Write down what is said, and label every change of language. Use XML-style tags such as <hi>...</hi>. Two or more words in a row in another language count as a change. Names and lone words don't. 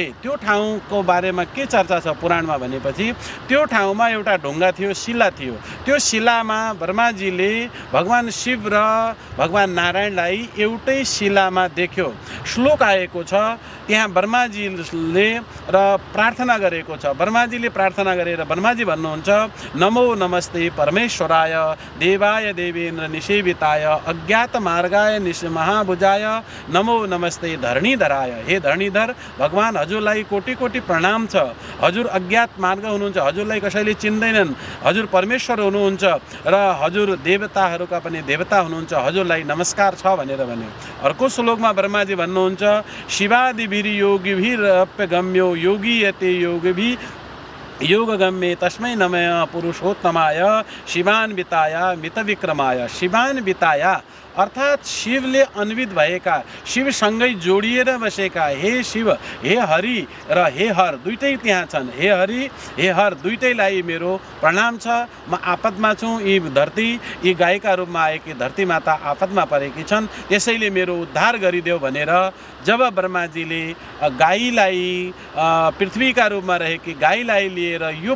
<ne>त्यो ठाउँको बारेमा के चर्चा छ पुराणमा भनेपछि, त्यो ठाउँमा एउटा ढुङ्गा थियो, शिला थियो। त्यो शिलामा ब्रह्माजीले भगवान् शिव र भगवान् नारायणलाई एउटै शिलामा देख्यो। श्लोक आएको छ त्यहाँ ब्रह्माजीले र प्रार्थना गरेको छ। ब्रह्माजीले प्रार्थना गरेर ब्रह्माजी भन्नुहुन्छ,</ne> <sa>नमो नमस्ते परमेश्वराय देवाय देवेन्द्र निषेविताय अज्ञात मार्गाय महाभुजाय नमो नमस्ते धरणीधराय।</sa> <ne>हे धरणीधर, भगवान् हजुरलाई कोटि कोटि प्रणाम छ। हजुर अज्ञात मार्ग हुनुहुन्छ, हजुरलाई कसैले चिन्दैनन्, हजुर परमेश्वर हुनुहुन्छ र हजुर देवताहरूका पनि देवता हुनुहुन्छ, हजुरलाई नमस्कार छ भनेर भन्यो। अर्को श्लोकमा ब्रह्माजी भन्नुहुन्छ,</ne> <sa>शिवादिभिर योगिभिरप्यगम्यो योगीयते योगिभि योगगम्ये तस्मै नमः पुरुषोत्तमाय शिवान्विताय मितविक्रमाय।</sa> <ne>शिवान्विताय अर्थात् शिवले अन्वित भएका, शिवसँगै जोडिएर बसेका हे शिव, हे हरि र हे हर दुईटै त्यहाँ छन्। हे हरि, हे हर दुईटैलाई मेरो प्रणाम छ। म आपदमा छु, यी धरती, यी गाईका रूपमा आएकी धरती माता आपदमा परेकी छन्, त्यसैले मेरो उद्धार गरिदेऊ भनेर जब ब्रह्माजीले गाईलाई पृथ्वीका रूपमा रहेकी गाईलाई लिएर यो</ne>